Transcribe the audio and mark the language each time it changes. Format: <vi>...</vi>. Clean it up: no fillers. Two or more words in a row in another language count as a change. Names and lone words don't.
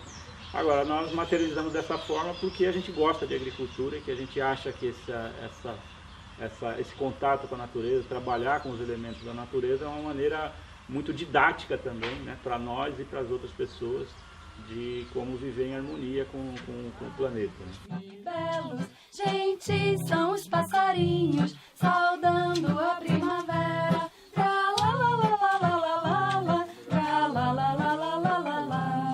<pt>Agora, nós materializamos dessa forma porque a gente gosta de agricultura e que a gente acha que esse contato com a natureza, trabalhar com os elementos da natureza é uma maneira muito didática também, né, para nós e para as outras pessoas, de como viver em harmonia com o planeta. Né? Que belos, gente, são os passarinhos saudando a primavera. Tra la la la la la la la la, tra la la la la la la la.</pt>